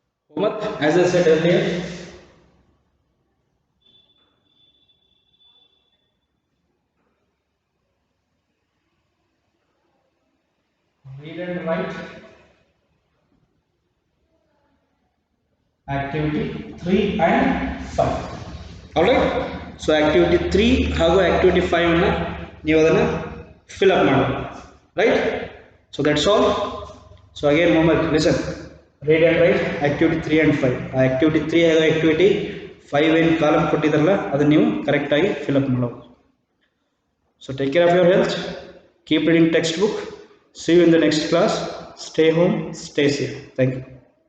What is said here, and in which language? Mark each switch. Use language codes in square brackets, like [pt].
[en] Homework, as I said earlier, read and write activity 3 and 5. Alright? So activity 3 ಹಾಗೂ activity 5 [kn] ಅನ್ನು ನೀವು ಅದನ್ನು [en] fill up ಮಾಡಿ. Right? So that's all. So again homework, listen. Read and write activity 3 and 5. [kn] ಆ activity 3 ಹಾಗೂ activity 5 ಏನು column ಕೊಟ್ಟಿದ್ದಾರಲ್ಲ ಅದನ್ನು ನೀವು ಕರೆಕ್ಟ್ ಆಗಿ fill up ಮಾಡಬೇಕು. [en] So take care of your health. Keep reading textbook. See you in the next class. Stay home, stay safe. Thank you.